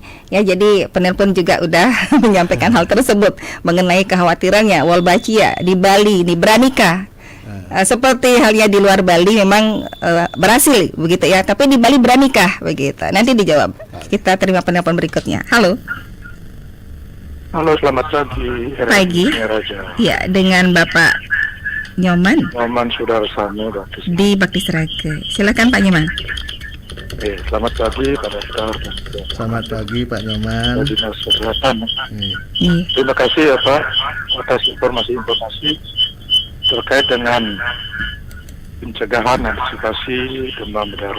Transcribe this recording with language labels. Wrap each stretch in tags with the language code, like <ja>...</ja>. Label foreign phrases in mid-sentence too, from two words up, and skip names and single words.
<id>Ya, jadi penelpon juga udah menyampaikan hal tersebut mengenai kekhawatirannya Wolbachia di Bali ini beranikah. Seperti halnya di luar Bali memang berhasil begitu ya, tapi di Bali beranikah begitu. Nanti dijawab. Kita terima penelpon berikutnya. Halo. Halo, selamat pagi. Pagi. Raja. Ya, dengan Bapak Nyoman Nyoman Sudarsani, Bakti. di Bakti Seraga. Silakan Pak Nyoman. Selamat pagi pada Star dan Selamat pagi, Pak Nyoman. Dinas Kesehatan. Nggih. Nih, Terima kasih ya Pak atas informasi-informasi terkait dengan pencegahan antisipasi demam berdarah.</id>